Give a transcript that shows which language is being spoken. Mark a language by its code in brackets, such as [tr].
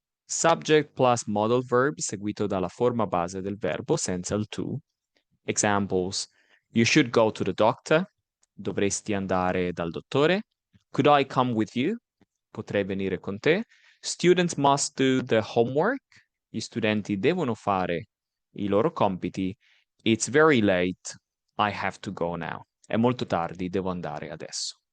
[en] Subject plus modal verb [it] seguito dalla forma base del verbo senza il to. [en] Examples: you should go to the doctor. [it] Dovresti andare dal dottore. [en] Could I come with you? [it] Potrei venire con te. [en] Students must do the homework. [it] Gli studenti devono fare i loro compiti. [en] It's very late. I have to go now. [it] È molto tardi, devo andare adesso.